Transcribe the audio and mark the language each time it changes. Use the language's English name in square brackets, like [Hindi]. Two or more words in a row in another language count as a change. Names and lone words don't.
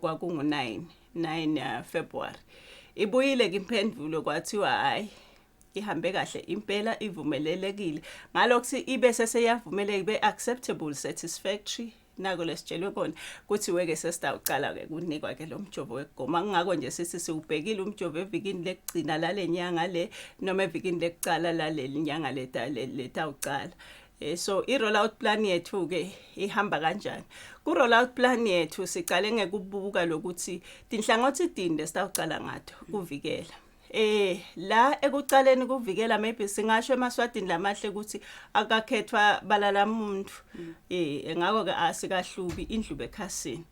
[Swati] kwakungu-9 February ibuyile-ke impendulo kwathiwa hhayi ihambe kahle impela ivumelelekile ngalokuthi ibe seseyavumeleka ibe [English] acceptable satisfactory [Swati] nako lesitshelwe kona kuthi weke sesitawuqala ke kunikwa ke lo mjovo wegoma ngakho nje sithi siubhekile umjovo evikini lekugcina lalenyanga le noma evikini lekuqala lalelinyanga letawuqala. So i- [English] rollout plan [Swati] yethu ke ihamba kanjani? Ku- [English] rollout plan [Swati] yethu siqale ngekubuka lokuthi tinhlangothi dinde sitawuqala ngato kuvikela. La ekuqaleni kuvikela maybe singasho eMaswatini lamahle ukuthi akakhethwa balala umuntu. Ngakho ke asikahlubi indlube ekhasini.